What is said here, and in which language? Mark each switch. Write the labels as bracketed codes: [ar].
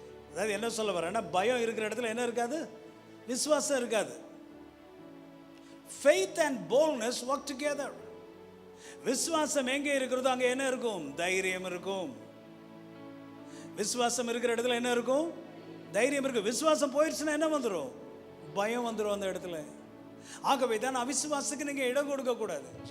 [ta] அதாவது என்ன சொல்ல வரேன்னா, பயம் இருக்கிற இடத்துல என்ன இருக்காது? விசுவாசம் இருக்காது. [en] Faith and boldness work together. [ta] விசுவாசம் எங்கே இருக்கிறதோ அங்கே என்ன இருக்கும்? தைரியம் இருக்கும். விசுவாசம் இருக்கிற இடத்துல என்ன இருக்கும்? தைரியம் இருக்கும். விசுவாசம் போயிடுச்சுன்னா என்ன வந்துடும்? பயம் வந்துடும் அந்த இடத்துல. ஆகவே தான் அவிசுவாசத்துக்கு நீங்கள் இடம் கொடுக்க கூடாது.